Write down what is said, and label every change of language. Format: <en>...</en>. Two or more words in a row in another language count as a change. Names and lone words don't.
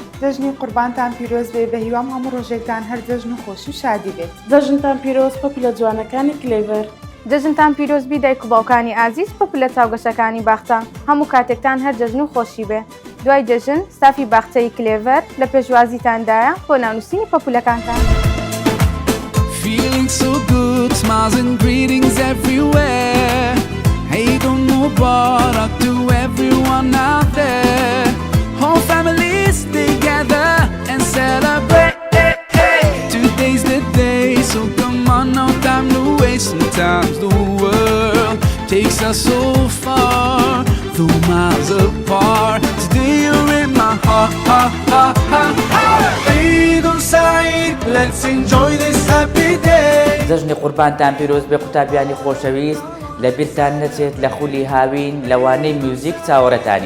<ckb>جەژنی قوربانتان پیرۆز بێ بە هیوام هەموو ڕۆژێکتان هەر جەژن و خۆشی و شادی بێت. جەژنتان پیرۆز پۆپیلە جوانەکانی کلێڤەر. جەژنتان پیرۆز بی دایک و باوکانی ئازیز پۆپلە چاوگەشەکانی باختە. هەموو کاتێکتان هەر جەژن و خۆشی بێ. دوای جەژن ستافی باخچەی کلێڤەر لە پێشوازیتاندایە بۆ ناونووسینی پۆپولەکانتان.</ckb> <en>Feeling so good, smiles and greetings everywhere.</en> <ar>عيد مبارك</ar> <en>to everyone out there. Whole families together and celebrate. Today's the day, so come on, no time to waste. Sometimes the world takes us so far, though miles apart. Today you're in my heart, heart, heart, heart, heart.</en> <ar>عيد سعيد,</ar> <en>let's enjoy this happy day.</en> <ckb>جەژنی قوربانتان پیرۆز بێ قوتابیانی خۆشەویست لە بیرتان نەچێت لە خولی هاوین لەوانەی میوزیک چاوەڕێتانی.</ckb>